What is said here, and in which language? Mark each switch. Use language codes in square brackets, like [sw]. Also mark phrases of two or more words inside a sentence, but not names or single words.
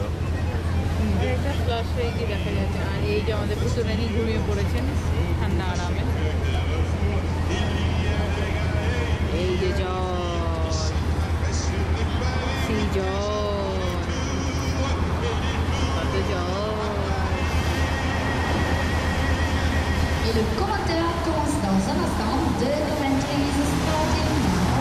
[bn] এটা ফ্লাশ হয়ে গিয়ে দেখা যাচ্ছে। আর এই যে আমাদের পুতুরানি ঘুমিয়ে পড়েছেন ঠান্ডা আরামে। এই যে জল, সেই জল, কত জল। [fr] Et le commentaire commence dans un instant. [en] Deux commentaries starting now.